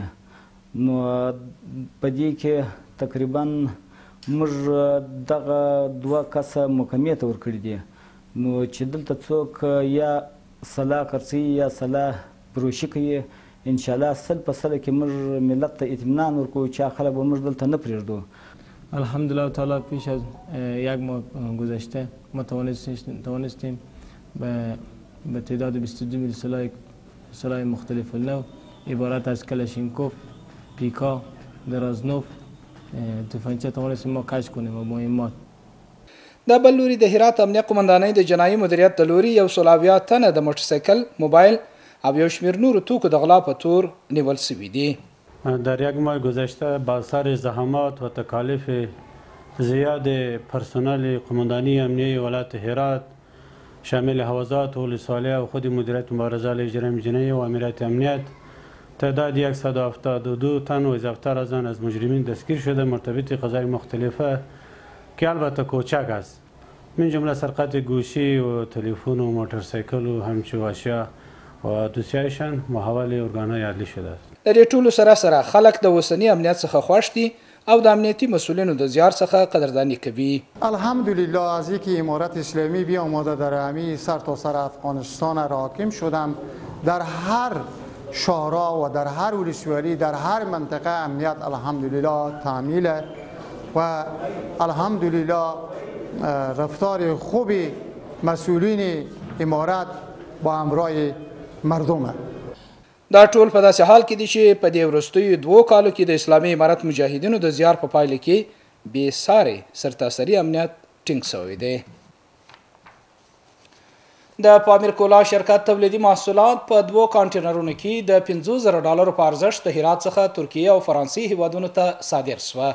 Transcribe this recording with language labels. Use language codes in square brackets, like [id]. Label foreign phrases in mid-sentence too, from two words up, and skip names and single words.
[ps] نو په دې کې تقریبا موږ دغه 2 کسه محکمې ته ورکړي دي. نو چې دلته څوک یا سلا خرڅوي یا سلا فروشي کوي انشاءالله 100% کې موږ ملت ته اطمینان ورکوو چې خلک به موږ دلته نه پرېږدو. [ar] الحمدلله تعالی [fa] پیش از 1 ماه گذشته ما توانستیم به تعداد 22 میل سلاح مختلف النوع عبارت از کلاشینکوف، پیکا، درازنوف، تفنگچه توانستیم ما کشف کنیم و مهمات. [ps] د بل لوري د هرات امنیه قمندانۍ د جنایي مدیریت د لوري 170 تنه د موټرسایکل، موبایل او یو شمېر نورو توکو د غلا په تور نیول سوي دي. [fa] در 1 ماه گذشته با اثر زحمات و تکالیف زیاد پرسنل قماندانی امنیه ولایت هرات شامل حوزات و ولسوالیه و خود مدیریت مبارزه علیه جرایم جنایی و امنیت امنیت تعداد 172 تن و اضافه‌تر از آن از مجرمین دستگیر شده مرتبط قضای مختلفه که البته کوچک است. من جمله سرقت گوشی و تلفن و موتورسایکل و همچو اشیا و دوسیایشان محول ارګانهای عدلی شده است. [ps] د دې ټولو سره خلک د اوسني امنیت څخه خوښ دي او د امنیتي مسولینو د زیار څخه قدردانی کوي. [fa] الحمدلله از اینکه امارت اسلامی بیامده در همه سرتاسر افغانستان را حاکم شدم، در هر شهرها و در هر ولسوالی در هر منطقه امنیت الحمدلله تامین و الحمدلله رفتار خوب مسئولین امارت با همراه مردم. [ps] دا ټول په داسې حال کې دي چې په دې وروستیو 2 کالو کې د اسلامي امارت مجاهدینو د زیار په پایله کې بې ساري سرتاسري امنیت ټینګ شوی دی. د پامیر کولا شرکت تولیدي محصولات په 2 کانټینرونو کې د $50,000 په ارزښت د هرات څخه ترکیه او فرانسې هیوادونو ته صادر شوه.